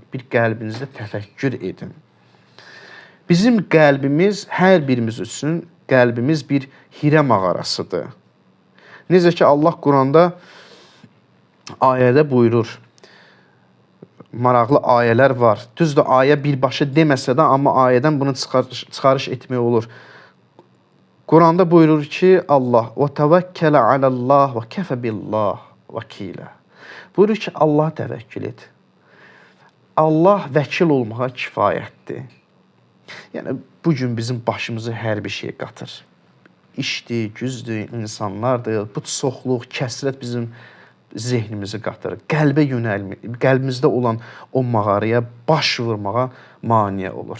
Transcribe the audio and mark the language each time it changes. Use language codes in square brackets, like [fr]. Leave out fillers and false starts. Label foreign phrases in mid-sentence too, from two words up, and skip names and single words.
[az] Bir qəlbinizdə təfəkkür edin. Bizim qəlbimiz, hər birimiz üçün qəlbimiz bir hirə mağarasıdır. Necə ki, Allah Quranda ayədə buyurur, maraqlı ayələr var. Düzdür, ayə birbaşa deməsə də, amma ayədən bunu çıxarış etmək olur. Quranda buyurur ki, Allah [ar] وَتَوَكَّلَ عَلَى اللّٰهِ وَكَفَ بِاللّٰهِ وَكِيلًا. [az] Buyurur ki, Allah təvəkkül et. Allah vəkil olmağa kifayətdir. Yəni, bugün bizim başımızı hər bir şey qatır. İşdir, güzdür, insanlardır. Bu çoxluq, kəsrət bizim zehnimizi qatır, qəlbə yönəlmir, qəlbimizdə olan o mağaraya baş vurmağa maniyə olur.